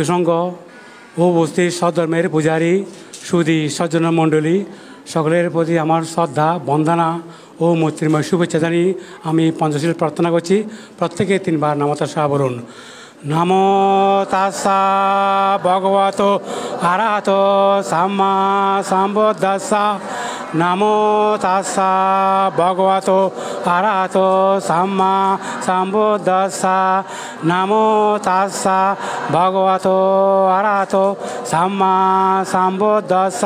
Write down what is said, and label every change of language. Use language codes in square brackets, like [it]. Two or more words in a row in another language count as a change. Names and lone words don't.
[bn] সংঘ, উপস্থিত সধর্মের পূজারী, সুধী সজ্জন মণ্ডলী, সকলের প্রতি আমার শ্রদ্ধা, বন্দনা ও মৈত্রীময় শুভেচ্ছা জানিয়ে আমি পঞ্চশীল প্রার্থনা করছি। প্রত্যেকে 3 বার [pi] নাম তাস্সা [bn] বলুন। [pi] নমো তাস্সা ভগবতো আরহতো সাম্মা সম্বুদ্ধাস্সা। নমো তাস্সা ভগবতো আরহতো সাম্মা সম্বুদ্ধাস্সা। নমো তাস্সা ভগবতো আরহতো সাম্মা সম্বুদ্ধাস্সা।